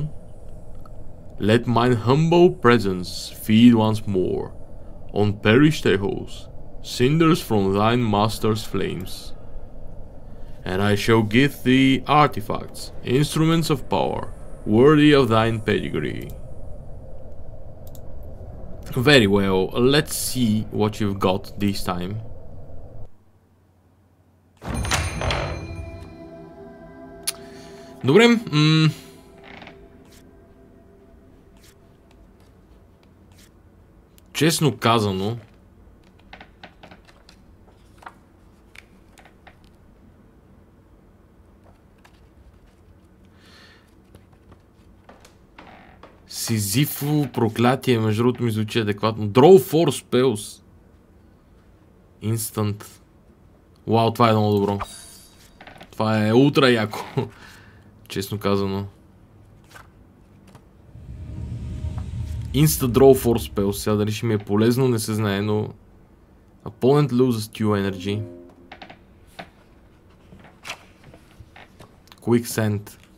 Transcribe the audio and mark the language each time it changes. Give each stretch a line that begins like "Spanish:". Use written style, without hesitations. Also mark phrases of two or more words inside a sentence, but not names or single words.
English: Let mine humble presence feed once more on perished echoes, cinders from thine master's flames. And I shall give thee artifacts, instruments of power, worthy of thine pedigree. Very well, let's see what you've got this time.
Bulgarian: Добре, честно казано, Сизифово проклятие, между другото ми звучи адекватно.
English: Draw 4 spells. Instant.
Bulgarian: Вау, това е много добро. Това е ултра яко. Честно казано.
English: Insta Draw 4 spells.
Bulgarian: Сега дали ще ми е полезно, не се знае, но...
English: Opponent loses 2 energy. Quicksand.